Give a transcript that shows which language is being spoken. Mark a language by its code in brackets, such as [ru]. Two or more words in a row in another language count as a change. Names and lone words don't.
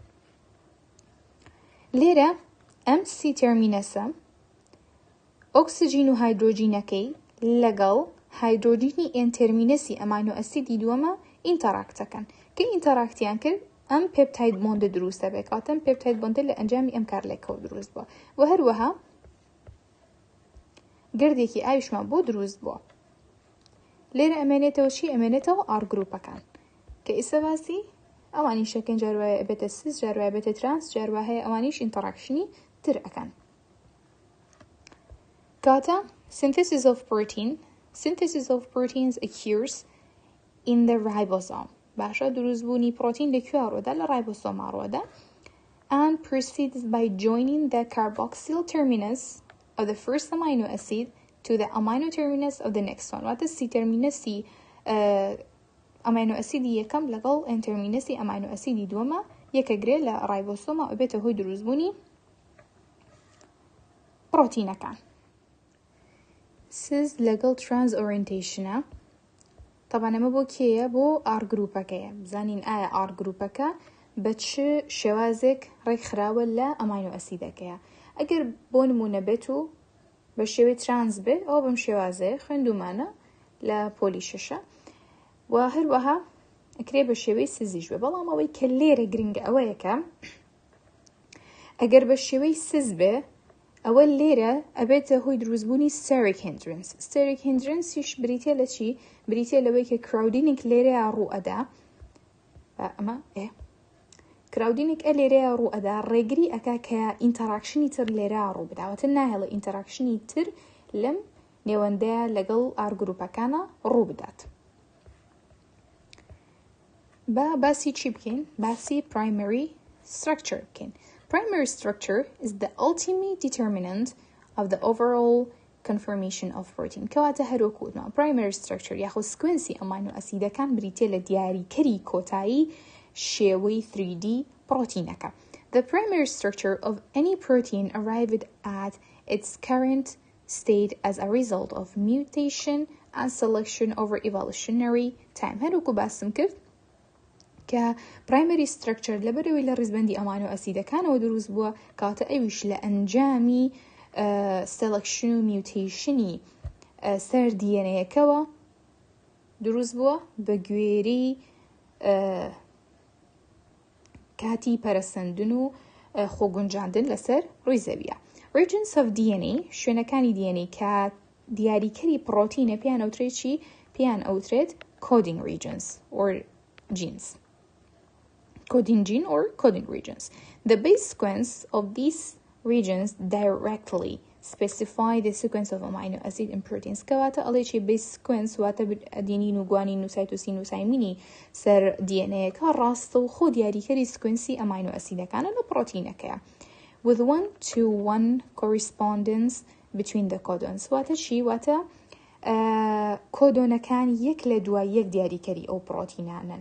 [ckb] لێرە ئەم [en] C terminusە [ckb] ئۆکسجین و هایدرۆجینەکەی لەگەڵ هایدرۆجینی [en] N terminus amino acid [ckb] دووەمە ئینتەراکتەکەن کە ئینتەراکتیان کرد ئەم [en] peptide bond [ckb] دروستە بێت کاتە ئەم [en] peptide bond [ckb] لە ئەنجامی ئەم کارلێکەوە دروست بووە و هەروەها گردێکی ئاویشمان بۆ دروست بووە. لێرە ئەمێنێتەوە چی؟ ئەمێنێتەوە ئار گروپەکان کە ئێستا باسی ئەوانی شەکەن جاروایە بێتە سیس جاروایە بێتە ترانس جاروا هەیە ئەوانیش ئینتەراکشنی تر ئەکەن. [en] کاتە synthesis of proteins occurs in the ribosome. [ckb] باشە دروستبوونی پرۆتین لەکوێ ڕۆدا؟ لە ڕایبۆسۆما ڕۆدا [en] and proceeds by joining the carboxyl terminus of the first amino acid to the amino terminus of the next one. [ckb] واتە [en] C terminusi amino acidi [ckb] یەکەم لەگەڵ [en] N terminusi amino acidi [ckb] دووەمە یەکەگرێ لە ڕایبۆسۆما و بێتە هۆی دروستبوونی پرۆتینەکان. سز لەگەڵ [en] trans orientationە [ckb] طبعا ئەمە بۆ کێیە؟ بۆ ئار گروپەکەیە. بزانین ئایا ئار گروپەکە بە چ شێوازێک ڕێکخراوە لە [en] amino acid. [ckb] ئەگەر بۆ نمونە بێت و بە شێوەی ترانس بێ ئەوە بەم شێوازەیە خوێندومانە لە پۆلی شەشە و هەروەها ئەکرێ بە شێوەی سزیش بێ بەڵام ئەوەی کە لێرە گرنگە ئەوەیەکە ئەگەر بە شێوەی سز بێ ئەوە لێرە ئەبێتە هۆی دروستبوونی [en] steric hindrance. steric hindranceیش [ckb] بریتێ لە چی؟ بریتێ لەوەی کە crowding لێرەیە ڕوئەدا ئەمە crowding لێرەیە ڕوئەدا ڕێگری ئەکا کە ئینتەراکشنی تر لێرە ڕوو بداوەتە ناهێڵە ئینتەراکشنی تر لەم نێوەندەیە لەگەڵ ئارگروپەکانە ڕوو بدات. باسی چی بکەین؟ باسی [en] primary structure [ckb] بکەین. [en] Primary structure is the ultimate determinant of the overall conformation of protein. [ckb] کەواتە هەروەکوتنەوە [en] primary structure [ckb] یاخود سکوێنسی [en] amino acids [ckb] بریتێ لە دیاریکەری کۆتایی شێوەی 3D پرۆتینەکە. [en] The primary structure of any protein arrived at its current state as a result of mutation and selection over evolutionary time. [ckb] هەروەکو باسم کرد کە [en] primary structure [ckb] لەبەرەوەی لە ڕیزبەندی [en] amino acids [ckb] دروست بووە کاتە ئەویش لە ئەنجامی selection و mutationی سەر دیێنەیەکەوە دروست بووە بە گوێرەی کاتی پەرەسەندن و خۆگونجاندن لەسەر ڕووی زەویە. [en] Regions of DNA [ckb] شوێنەکانی DNA کە دیاریکەری پرۆتینە پیان ئەوترێت چی؟ پیان ئەوترێت [en] coding regions or genes. Coding gene or coding regions. The base sequence of these regions directly specify the sequence of amino acid in proteins. [ckb] کەواتە ئەڵێ چی [en] base sequence [ckb] واتە ئەدێنین و گوانین و سایتۆسین و سایمینی سەر DNA-یەکە ڕاستە و خۆ دیاریکەری سکوێنسی [en] amino acids [ckb] لە پرۆتینەکەیە. [en] With 1-to-1 correspondence between the codons. [ckb] واتە چی؟ واتە کۆدۆنەکان یەک لە دوای یەک دیاریکەری ئەو پرۆتینانن.